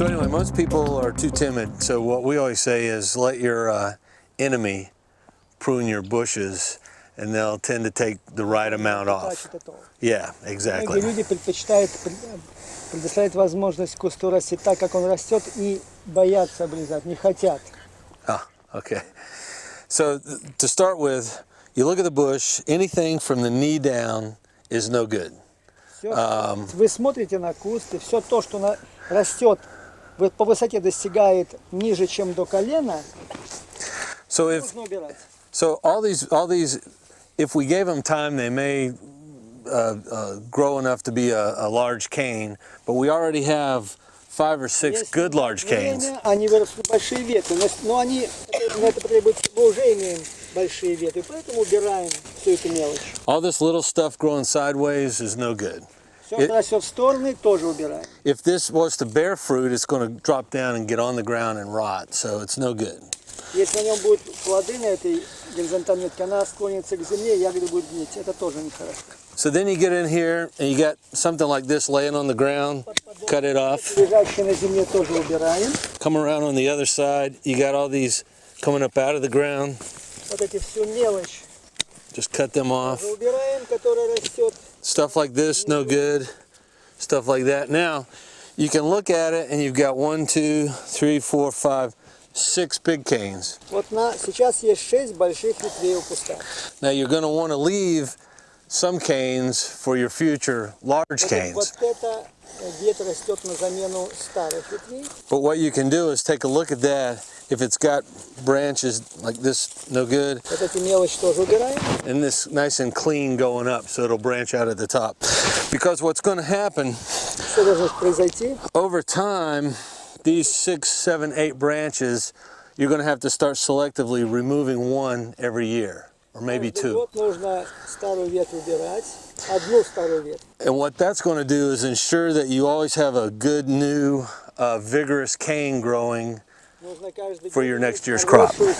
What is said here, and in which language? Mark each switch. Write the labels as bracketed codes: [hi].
[en] Most people are too timid, so what we always say is let your enemy prune your bushes, and they'll tend to take the right amount off. Yeah, exactly. [ru] Многие люди предпочитают предоставить возможность кусту расти так, как он растет, и боятся обрезать, не хотят. [en] Ah, okay. So to start with, you look at the bush, anything from the knee down is no good. [ru] Вы смотрите на куст, и все то, что растет, по высоте достигает ниже, чем до колена, нужно убирать. [en] So all these, if we gave them time, they may grow enough to be a large cane, but we already have 5 or 6 good large canes. [ru] Они вырастут большие ветви, но они, на это потребуется, мы уже имеем большие ветви, поэтому убираем всю эту мелочь. [en] All this little stuff growing sideways is no good. [ru] Все, что растет в стороны, тоже убираем. [en] If this was to bear fruit, it's going to drop down and get on the ground and rot, so it's no good. [ru] Если на нем будут плоды, на этой горизонтальной ветке, она склонится к земле, ягоды будут гнить. Это тоже нехорошо. [en] So then you get in here and you got something like this laying on the ground, cut it off. [ru] Лежащие на земле тоже убираем. [en] Come around on the other side, you got all these coming up out of the ground. [ru] Вот эти всю мелочь. [en] Just cut them off. [ru] Убираем, которая растет. [en] Stuff like this, no good. Stuff like that. Now, you can look at it and you've got 1, 2, 3, 4, 5, 6 big canes. [ru] Вот сейчас есть 6 больших ветвей у куста. [en] Now you're going to want to leave some canes for your future large canes. [ru] Вот это ветвь растет на замену старых ветвей. [en] But what you can do is take a look at that. If it's got branches like this, no good. [ru] Вот эти мелочи тоже убираем. [en] And this nice and clean going up, so it'll branch out at the top. Because what's going to happen, [ru] Что должно произойти? [en] over time, these 6, 7, 8 branches, you're going to have to start selectively removing one every year, or maybe 2. [ru] Год нужно старую ветвь убирать, одну старую ветвь. [en] And what that's going to do is ensure that you always have a good new vigorous cane growing for your next year's crop.